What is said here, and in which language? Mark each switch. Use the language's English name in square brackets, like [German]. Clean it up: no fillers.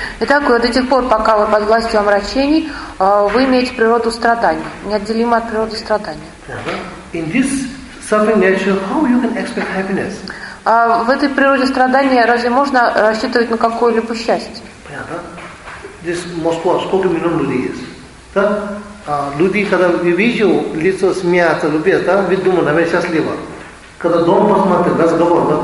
[Russian] Итак, до тех пор, пока вы под властью омрачений, вы имеете природу страдания, неотделимо от природы страдания. [English] In this suffering nature, how you can expect happiness? [Russian] А в этой природе страдания разве можно рассчитывать на какое-либо счастье? Понятно? This Москва, сколько миллион людей есть? Да? Люди, когда вижу лицо, смеяться, любят, да? Ведь думаю, наверное, счастливо. Когда дом посмотрит, разговор, да?